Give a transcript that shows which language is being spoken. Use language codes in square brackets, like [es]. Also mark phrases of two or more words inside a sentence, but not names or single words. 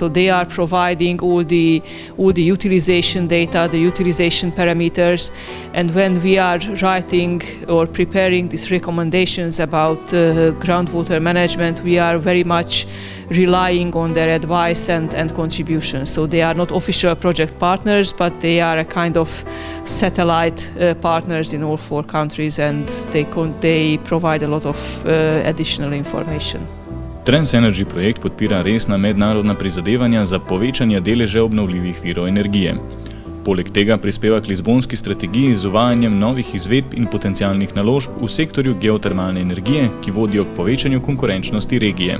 [en] So they are providing all the utilization data, the utilization parameters, and when we are writing or preparing these recommendations about groundwater management, we are very much relying on their advice and contributions. So they are not official project partners, but they are a kind of satellite partners in all 4 countries, and they provide a lot of additional information. [sl] Transenergy projekt podpira resna mednarodna prizadevanja za povečanje deleža obnovljivih virov energije. Poleg tega prispeva k Lizbonski strategiji z uvajanjem novih izvedb in potencialnih naložb v sektorju geotermalne energije, ki vodijo k povečanju konkurenčnosti regije.